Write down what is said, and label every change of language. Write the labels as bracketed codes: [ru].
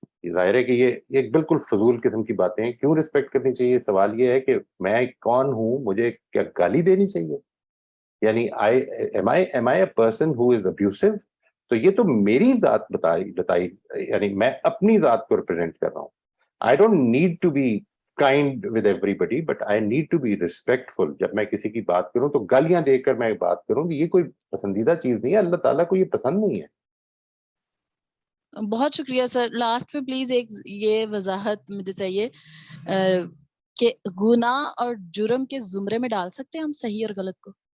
[ur] ظاہر ہے کہ یہ ایک بالکل فضول قسم کی باتیں ہیں. کیوں رسپیکٹ کرنی چاہیے؟ سوال یہ ہے کہ میں کون ہوں, مجھے کیا گالی دینی چاہیے؟ یعنی [en] am I a person who is abusive؟ [ur] تو یہ تو میری ذات بتائی, یعنی میں اپنی ذات کو ریپرزینٹ کر رہا ہوں. [en] I don't need to be kind with everybody, but I need to be respectful. [ur] جب میں کسی کی بات کروں تو گالیاں دے کر میں بات کروں, یہ کوئی پسندیدہ چیز نہیں ہے. اللہ تعالیٰ کو یہ پسند نہیں ہے. بہت شکریہ سر. لاسٹ میں پلیز ایک یہ وضاحت مجھے چاہیے کہ گناہ اور جرم کے زمرے میں ڈال سکتے ہیں ہم صحیح اور غلط کو؟